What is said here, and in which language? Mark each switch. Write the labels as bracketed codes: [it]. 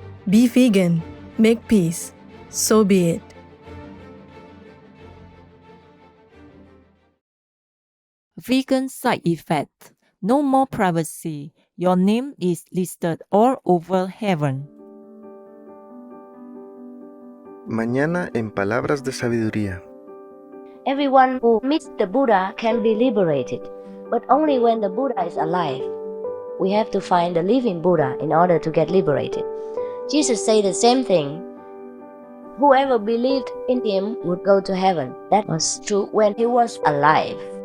[en] Be vegan. Make peace. So be it. Vegan side effect. No more privacy. Your name is listed all over heaven. [es] Mañana en Palabras de Sabiduría. [en] Everyone who meets the Buddha can be liberated, but only when the Buddha is alive. We have to find the living Buddha in order to get liberated. Jesus said the same thing. Whoever believed in him would go to heaven. That was true when he was alive.